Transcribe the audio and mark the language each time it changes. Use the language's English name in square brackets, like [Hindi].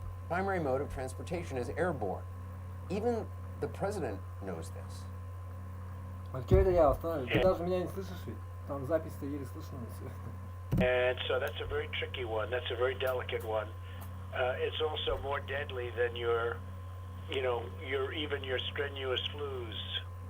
[English] primary mode of transportation is airborne. Even the president knows this. [Russian] А что это я остановил? Ты даже меня не слышишь ведь? Там запись-то еле слышно. [English] And so that's a very tricky one. That's a very delicate one. It's also more deadly than your strenuous flus.